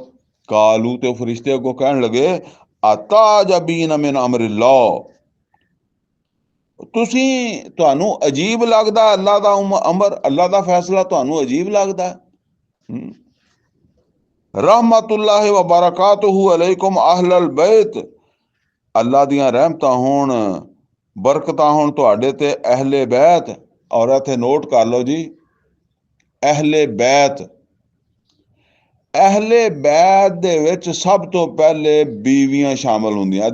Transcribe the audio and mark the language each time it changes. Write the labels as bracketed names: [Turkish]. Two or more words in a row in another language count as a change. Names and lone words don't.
[Punjabi] ਕਾਲੂ ਤੇ ਫਰਿਸ਼ਤੇ ਅੱਗੋਂ ਕਹਿਣ ਲੱਗੇ, [Arabic] أتعجبين من أمر الله. [Punjabi] ਤੁਹਾਨੂੰ ਅਜੀਬ ਲੱਗਦਾ ਅੱਲਾ ਦਾ ਅਮਰ, ਅੱਲਾ ਦਾ ਫੈਸਲਾ ਤੁਹਾਨੂੰ ਅਜੀਬ ਲੱਗਦਾ। [Arabic] رحمة الله وبركاته عليكم أهل البيت. [Punjabi] ਅੱਲਾ ਦੀਆਂ ਰਹਿਮਤਾਂ ਹੋਣ, ਬਰਕਤਾਂ ਹੋਣ ਤੁਹਾਡੇ ਤੇ ਅਹਿਲੇ ਬੈਤ। ਔਰ ਇੱਥੇ ਨੋਟ ਕਰ ਲਓ ਜੀ, ਅਹਿਲੇ ਬੈਤ। ਅਹਿਲੇ ਬੈਤ ਦੇ ਵਿੱਚ ਸਭ ਤੋਂ ਪਹਿਲੇ ਬੀਵੀਆਂ ਸ਼ਾਮਲ ਹੁੰਦੀਆਂ।